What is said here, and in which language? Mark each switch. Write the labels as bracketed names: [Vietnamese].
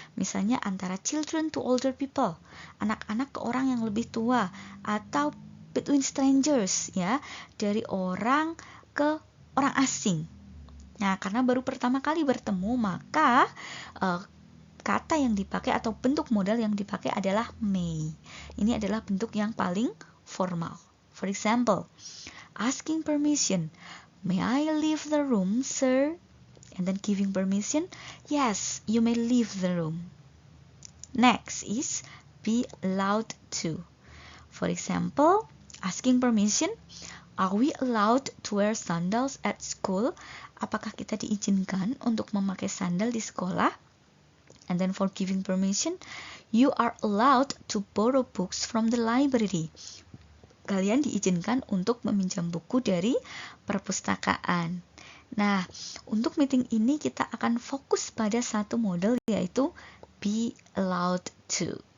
[Indonesian] Misalnya antara [English] children to older people, [Indonesian] anak-anak ke orang yang lebih tua, atau [English] between strangers [Indonesian] ya, dari orang ke orang asing. Nah, karena baru pertama kali bertemu, maka kata yang dipakai atau bentuk modal yang dipakai adalah may. Ini adalah bentuk yang paling formal. [English] For example, asking permission, may I leave the room, sir? And then giving permission, yes, you may leave the room. Next is be allowed to. For example, asking permission, are we allowed to wear sandals at school? [Indonesian] Apakah kita diizinkan untuk memakai sandal di sekolah? [English] And then for giving permission, you are allowed to borrow books from the library. [Indonesian] Kalian diizinkan untuk meminjam buku dari perpustakaan. Nah, untuk meeting ini kita akan fokus pada satu model, yaitu be allowed to.